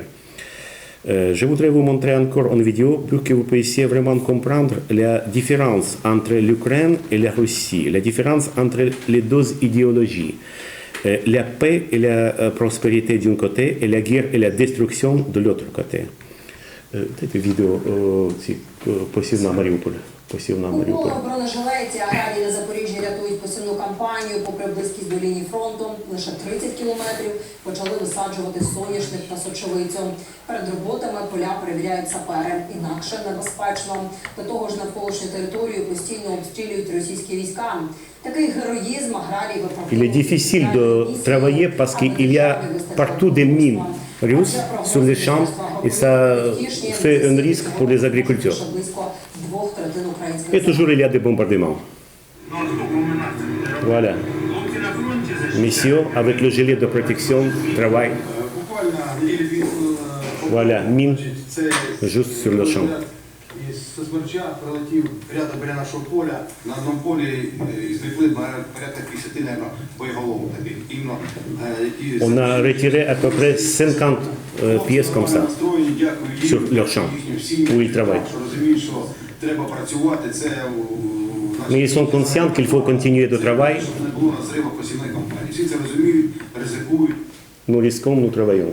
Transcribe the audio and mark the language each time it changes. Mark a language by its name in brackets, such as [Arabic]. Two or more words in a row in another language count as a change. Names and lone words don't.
[French] Je voudrais vous montrer encore une vidéo pour que vous puissiez vraiment comprendre la différence entre l'Ukraine et la Russie, la différence entre les deux idéologies, la paix et la prospérité d'un côté et la guerre et la destruction de l'autre côté. Cette vidéo, si possible, dans Mariupol. [Ukrainian] У бронежилеті аграрії на Запоріжжі рятують посівну кампанію. Попри близькість до лінії фронту, лише 30 кілометрів, почали висаджувати соняшник та сочовицю. Перед роботами поля перевіряють сапери. Інакше небезпечно. До того ж, навколишню територію постійно обстрілюють російські війська. Такий героїзм аграрії виправдовують. [French] Il est difficile de travailler parce qu'il y a partout des mines russes sur les champs et ça fait un risque pour les agriculteurs. Et toujours il y a des bombardements. Voilà. Messieurs, avec le gilet de protection, travaillent. Voilà, mine, juste sur le champ. [Ukrainian] З Смерча прилетів рядом біля нашого поля. На одному полі зліпли порядка 50 боєголовок таких. [French] On a retiré à peu près 50 pièces comme ça sur leur champ où ils travaillent. Mais ils sont conscients qu'il faut continuer de travailler. Nous risquons, nous travaillons.